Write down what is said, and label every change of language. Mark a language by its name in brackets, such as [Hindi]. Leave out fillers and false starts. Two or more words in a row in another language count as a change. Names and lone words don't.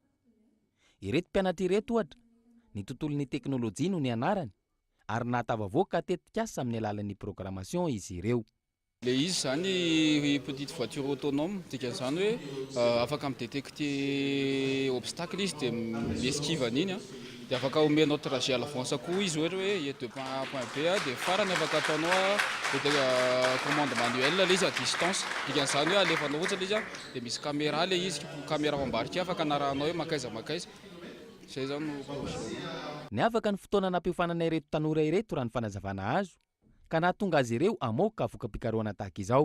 [Malagasy] Ireto mpianatra ireto ohatra, ny tontolon'ny teknôlôjia no ny anarany ary nahatavavoaka tetika asa amin'ny alalan'ny programmation izy ireo. Le izy zany [French] petite voiture autonome, [Malagasy] dikan'izany hoe afaka midétecter obstacle izy dia esquive an'iny, dia afaka omenao trajet [French] à l'avance [Malagasy] koa izy ohatra hoe de [French] point A point B [Malagasy] dia farany afaka ataonao [French] commande manuelle [Malagasy] le izy [French] à distance. [Malagasy] Dikan'izany hoe alefanao ohatra le izy dia misy caméra le izy, caméra mambarika afaka anarahanao hoe makaiza. Zay zany no ny afaka ny fotoana nampihofanana ireto tanora ireto raha ny fanazavana azo ka nahatonga azy ireo amoaka voka-pikarohana tahaka izao.